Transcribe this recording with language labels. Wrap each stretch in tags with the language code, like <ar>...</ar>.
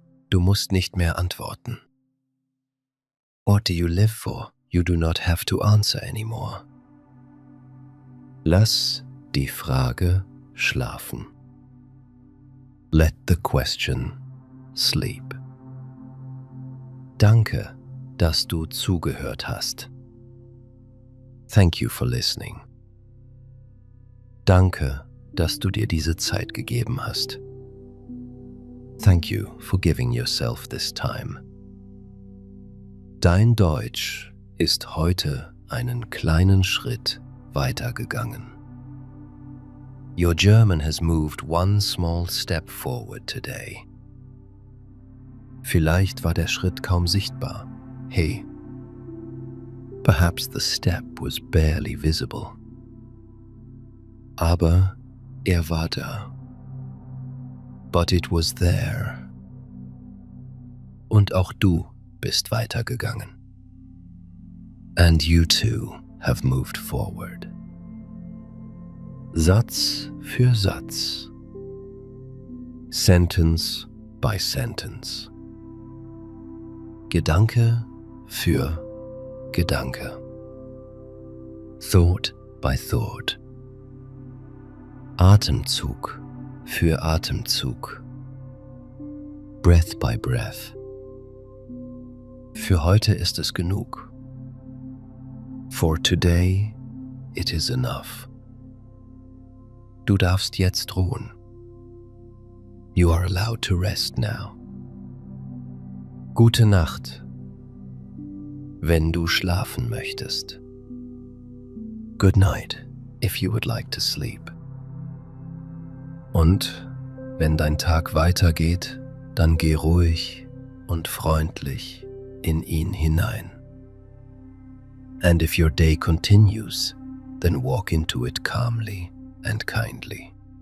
<de>Du musst nicht mehr antworten.</de> <en>What do you live for? You do not have to answer anymore.</en> <de>Lass die Frage schlafen.</de> <en>Let the question sleep.</en> <de>Danke, dass du zugehört hast.</de> <en>Thank you for listening.</en> <de>Danke, dass du dir diese Zeit gegeben hast.</de> <en>Thank you for giving yourself this time.</en> <de>Dein Deutsch ist heute einen kleinen Schritt weitergegangen.</de> <en>Your German has moved one small step forward today.</en> <de>Vielleicht war der Schritt kaum sichtbar.</de> <en>Hey, perhaps the step was barely visible.</en> <de>Aber er war da.</de> <en>But it was there.</en> <de>Und auch du bist weitergegangen.</de> <en>And you too have moved forward.</en> <de>Satz für Satz.</de> <en>Sentence by sentence.</en> <de>Gedanke für Gedanke.</de> <en>Thought by thought.</en> <de>Atemzug für Atemzug.</de> <en>Breath by breath.</en> <de>Für heute ist es genug.</de> <en>For today it is enough.</en> <de>Du darfst jetzt ruhen.</de> <en>You are allowed to rest now.</en> <de>Gute Nacht, wenn du schlafen möchtest.</de> <en>Good night, if you would like to sleep.</en> <de>Und wenn dein Tag weitergeht, dann geh ruhig und freundlich in ihn hinein.</de> <en>And if your day continues, then walk into it calmly and kindly.</en>